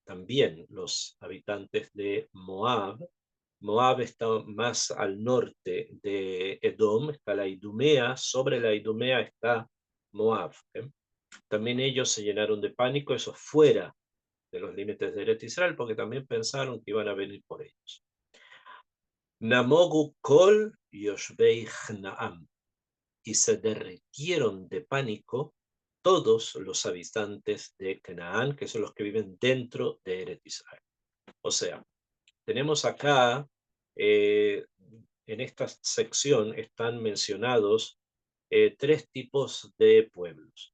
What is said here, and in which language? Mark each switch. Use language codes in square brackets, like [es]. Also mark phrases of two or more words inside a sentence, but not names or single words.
[es] también los habitantes de Moab. Moab está más al norte de Edom, está la Idumea, sobre la Idumea está Moab. También ellos se llenaron de pánico, eso fuera de los límites de Eretz Israel, porque también pensaron que iban a venir por ellos. [he] נמוגו כל יושבי כנען, [es] y se derritieron de pánico todos los habitantes de Canaán, que son los que viven dentro de Eretz Israel. O sea, tenemos acá, en esta sección están mencionados tres tipos de pueblos.